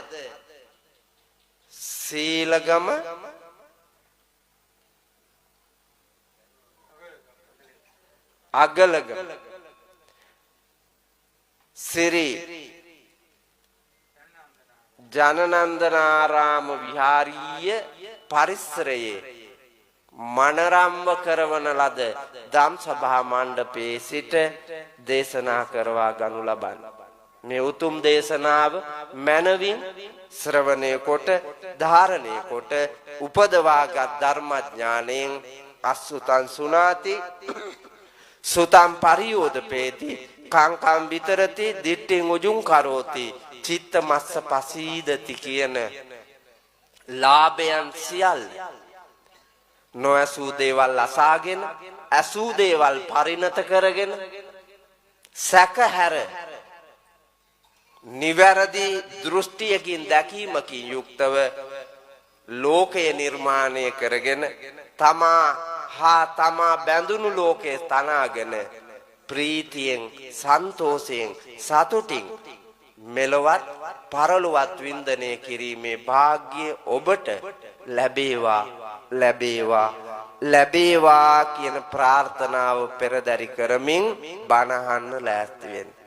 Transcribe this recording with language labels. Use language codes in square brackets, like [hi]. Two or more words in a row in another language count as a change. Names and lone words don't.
[si] සීලගම අගලගම සිරි ජනනන්දනාරාම විහාරීය පරිසරයේ මනරම්ව කරවන ලද ධම් සභා මණ්ඩපයේ සිට දේශනා කරවා ගනු ලබන මේ උතුම් දේශනාව මනවින් ශ්‍රවණය කොට ධාරණය කොට උපදවාගත් ධර්මඥාණයෙන් [pi] අසුතං සුනාති සුතං පරියෝදපේති කාංකම් විතරති දිට්ඨින් උජුං කරෝති චිත්ත මස්ස පසීදති [si] කියන ලාභයන් සියල්ල නොඇසූ දේවල් අසාගෙන ඇසූ දේවල් පරිණත කරගෙන සැකහැර නිවැරදි දෘෂ්ටියකින් දැකීමකින් යුක්තව ලෝකය නිර්මාණය කරගෙන තමා බැඳුණු ලෝකයේ තනාගෙන ප්‍රීතියෙන් සන්තෝෂයෙන් සතුටින් මෙලොවත් පරලොවත් වින්දනය කිරීමේ වාග්ය ඔබට ලැබේවා ලැබේවා ලැබේවා කියන ප්‍රාර්ථනාව පෙරදරි කරමින් බණ අහන්න ලෑස්ති වෙන්න.